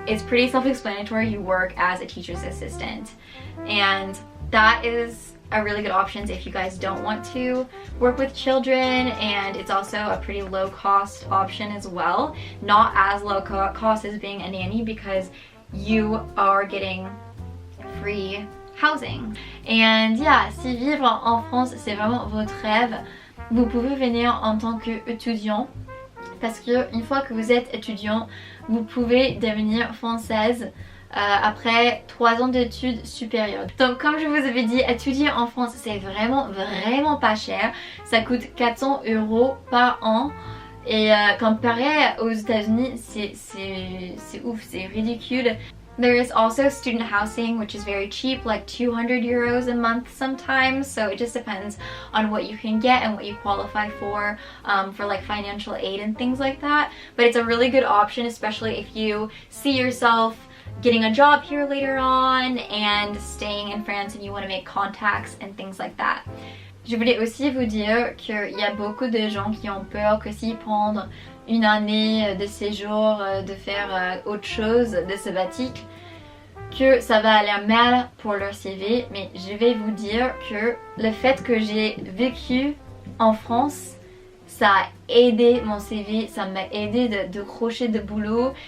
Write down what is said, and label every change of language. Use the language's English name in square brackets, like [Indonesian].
[English] It's pretty self-explanatory. You work as a teacher's assistant, and that is a really good option if you guys don't want to work with children, and it's also a pretty low cost option as well. Not as low cost as being a nanny because you are getting free housing. And yeah, [French] si vivre en France c'est vraiment votre rêve, vous pouvez venir en tant qu'étudiant, parce que une fois que vous êtes étudiant, vous pouvez devenir française après 3 ans d'études supérieures. Donc comme je vous avais dit, étudier en France c'est vraiment pas cher. Ça coûte 400 € par an. Et comparé aux États-Unis, c'est ouf, c'est ridicule. [English] There is also student housing, which is very cheap, like 200 € a month sometimes. So it just depends on what you can get and what you qualify for like financial aid and things like that. But it's a really good option, especially if you see yourself getting a job here later on and staying in France and you want to make contacts and things like that. [French] Je voulais aussi vous dire qu'il y a beaucoup de gens qui ont peur que s'ils prennent une année de séjour, de faire autre chose, de sabbatique, que ça va aller mal pour leur CV. Mais je vais vous dire que le fait que j'ai vécu en France, ça a aidé mon CV, ça m'a aidé de crocher de boulot.